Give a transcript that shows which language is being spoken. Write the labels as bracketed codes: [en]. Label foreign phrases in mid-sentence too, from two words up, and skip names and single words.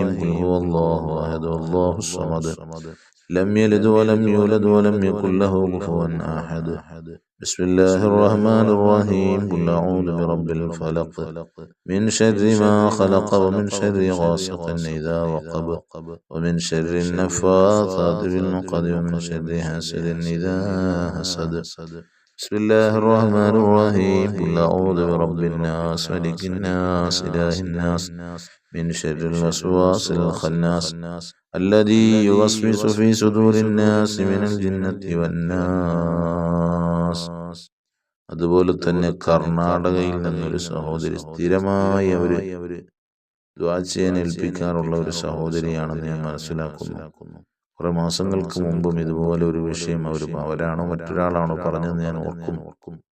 [ar] قل هو الله أحد الله الصمد لم يلد ولم يولد ولم يكن له كفوا أحد. بسم الله الرحمن الرحيم. قل أعوذ برب الفلق من شر ما خلق ومن شر غاسق إذا وقب ومن شر ഗാസിഖിൻ ഇദാ വഖബ വമിൻ ശർരി النفاثات في العقد ومن شر حاسد إذا حسد. بسم الله الرحمن الرحيم. قل أعوذ برب الناس ملك الناس إله الناس من شر الوسواس الخناس الذي يوسوس في صدور الناس من الجنة والناس. [ml] അതുപോലെ തന്നെ കർണാടകയിൽ നിന്നൊരു സഹോദരി സ്ഥിരമായി അവര് ദുആ ചെയ്യാൻ ഏൽപ്പിക്കാറുള്ള ഒരു സഹോദരിയാണെന്ന് ഞാൻ മനസ്സിലാക്കുന്നു. കുറെ മാസങ്ങൾക്ക് മുമ്പും ഇതുപോലെ ഒരു വിഷയം അവരാണോ മറ്റൊരാളാണോ പറഞ്ഞതെന്ന് ഞാൻ ഓർക്കും.